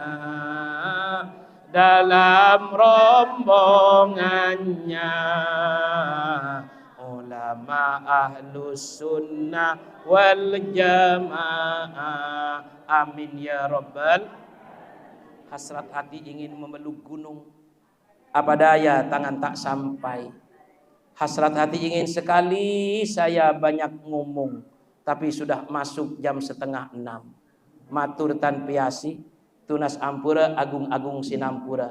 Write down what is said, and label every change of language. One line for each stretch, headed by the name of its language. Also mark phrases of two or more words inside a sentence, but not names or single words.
Indonesian: dalam rombongannya, ulama
Arabic: أهل السنة والجماعة. آمين يا ربَّ.
Indonesian: Hasrat hati ingin memeluk gunung, apa daya tangan tak sampai. Hasrat hati ingin sekali saya banyak ngomong, tapi sudah masuk jam 5:30.
Balinese: Matur tan piasi tunas ampura agung-agung sinampura.